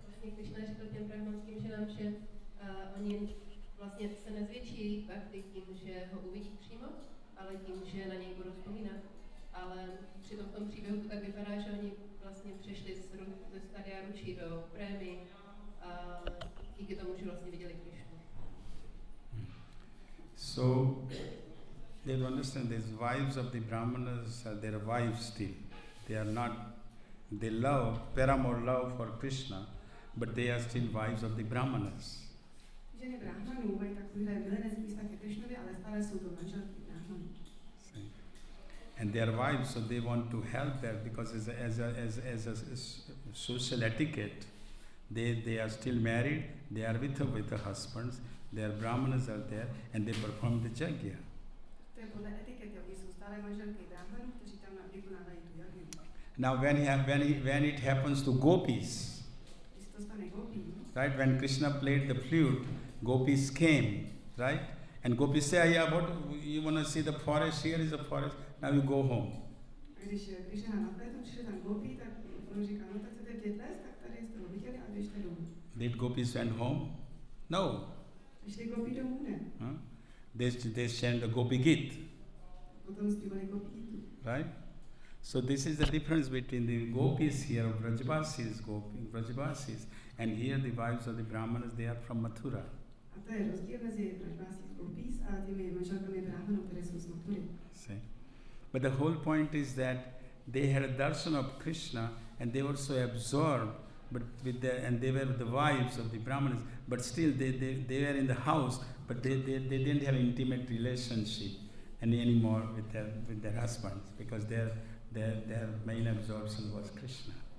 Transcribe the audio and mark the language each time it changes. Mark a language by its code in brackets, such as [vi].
[cs] vlastně Krišna řekl těm brahmanským ženám, že oni vlastně se nezvětší jejich bhakti tím, že ho uvidí přímo, ale tím, že na něj budou vzpomínat. Ale přitom v tom příběhu to tak vypadá, že oni vlastně přešli ze stadia ručí do prémy a díky tomu, že vlastně viděli Krišnu. [en] So, they don't understand these wives of the Brahmanas are their wives still. They are not, they love, paramore love for Krishna, but they are still wives of the Brahmanas. [cs] Ženy brahmanů mají takovýhle milenecký vztah ke Krišnovi, ale stále jsou to manželky brahmanů. [en] And they are wives, so they want to help there because as a social etiquette, they are still married, they are with the husbands, their brahmanas are there, and they perform the yajna. [cs] To je podle etikety, oni jsou stále manželky brahmanů, kteří tam vykonávají tu jagnu. [en] Now when it happens to gopis, [cs] Když se to stane gopí, [en] right, when Krishna played the flute, gopis came, right? And gopis say, yeah, what, you want to see the forest? Here is the forest, now you go home. [cs] A když Krishna na flétnu přišel tam gopí, tak on říká, no tak chcete vidět les, tak tady jste ho viděli a běžte domů. [en] Did gopis went home? No. [cs] Šli gopí domů, ne? [en] Huh? They chant the Gopi Git. [cs] Potom zpívali gopí gitu. [en] Right? So this is the difference between the gopis here of Vrajavasis, and here the wives of the Brahmanas, they are from Mathura. [cs] A to je rozdíl mezi Vrajavasis gopis a těmi manželkami brahmanů, které jsou z Mathury. [en] See? But the whole point is that they had a darshan of Krishna and they were so absorbed, but and they were the wives of the Brahmanas, but still they were in the house, but they didn't have intimate relationship anymore with their husbands because their main absorption was Krishna.